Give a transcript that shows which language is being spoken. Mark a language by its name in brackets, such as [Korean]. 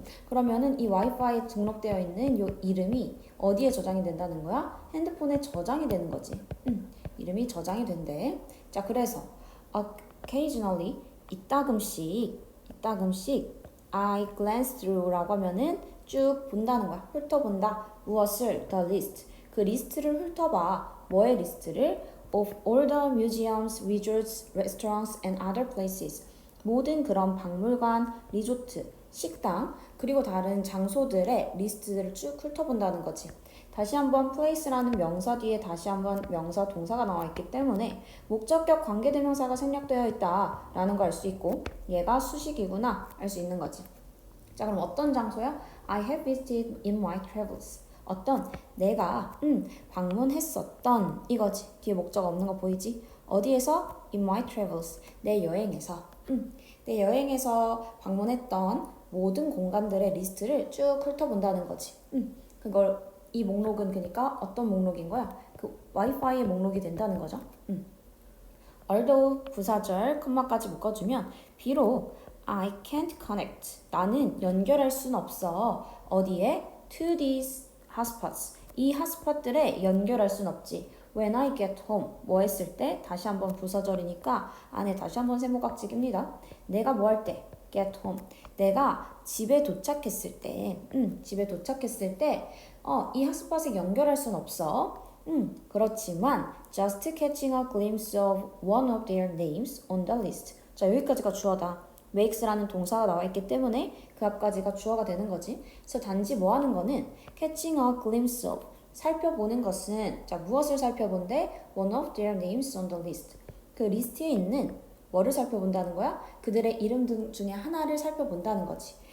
[Korean] 그러면은 이 와이파이에 등록되어 있는 요 이름이 어디에 저장이 된다는 거야? 핸드폰에 저장이 되는 거지. 이름이 저장이 된대. 자, 그래서 occasionally 이따금씩 [English] I glance through [Korean] 라고 하면은 쭉 본다는 거야. 훑어본다. 무엇을? [English] The list. [Korean] 그 리스트를 훑어봐. 뭐의 리스트를? [English] Of all the museums, resorts, restaurants and other places. [Korean] 모든 그런 박물관, 리조트, 식당, 그리고 다른 장소들의 리스트를 쭉 훑어본다는 거지. 다시 한번 place라는 명사 뒤에 다시 한번 명사 동사가 나와 있기 때문에 목적격 관계대명사가 생략되어 있다라는 걸 알 수 있고 얘가 수식이구나 알 수 있는 거지. 자, 그럼 어떤 장소야? [English] I have visited in my travels. [Korean] 어떤 내가 방문했었던 이거지. 뒤에 목적 없는 거 보이지? 어디에서? [English] In my travels. [Korean] 내 여행에서. 내 여행에서 방문했던 모든 공간들의 리스트를 쭉 훑어본다는 거지. 그걸 이 목록은 그러니까 어떤 목록인 거야? 그 와이파이의 목록이 된다는 거죠. although 부사절 컴마까지 묶어주면 비록 [English] I can't connect. [Korean] 나는 연결할 순 없어. 어디에? [English] To these hotspots. [Korean] 이 핫스팟들에 연결할 순 없지. [English] When I get home. [Korean] 뭐 했을 때? 다시 한번 부사절이니까 안에 다시 한번 세모각찍입니다. 내가 뭐 할 때? [English] Get home. [Korean] 내가 집에 도착했을 때. 집에 도착했을 때 이 핫스팟에 연결할 순 없어. 그렇지만 [English] just catching a glimpse of one of their names on the list. [Korean] 자, 여기까지가 주어다. makes라는 동사가 나와 있기 때문에 그 앞까지가 주어가 되는 거지. 그래서 단지 뭐 하는 거는 [English] catching a glimpse of [Korean] 살펴보는 것은 자, 무엇을 살펴본대? [English] one of their names on the list. [Korean] 그 리스트에 있는 뭐를 살펴본다는 거야? 그들의 이름 중에 하나를 살펴본다는 거지.